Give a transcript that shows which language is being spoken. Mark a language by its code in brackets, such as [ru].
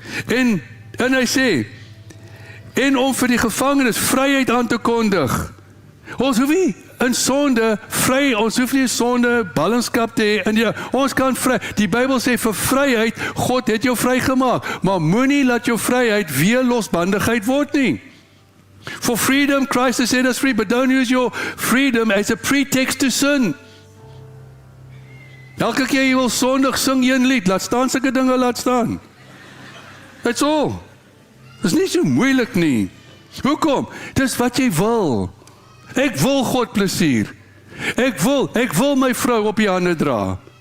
[af] En hy sê, en om vir die gevangenes vryheid aan te kondig. Ons hoef nie in sonde vry, ons hoef nie sonde ballingskap te hê, ons kan vry. Die Bybel sê vir vryheid, God het jou vrygemaak, maar moenie laat jou vryheid weer losbandigheid word nie. [en] For freedom, Christ has set us free, but don't use your freedom as a pretext to sin. [af] Elke keer jy wil sondig, sing jy 'n lied, laat staan sulke dinge, laat staan. [en] That's all. [af] Dit is nie so moeilik nie. Hoekom? Dis wat jy wil. Ek wil God plesier. Ek wil my vrou op die hande dra.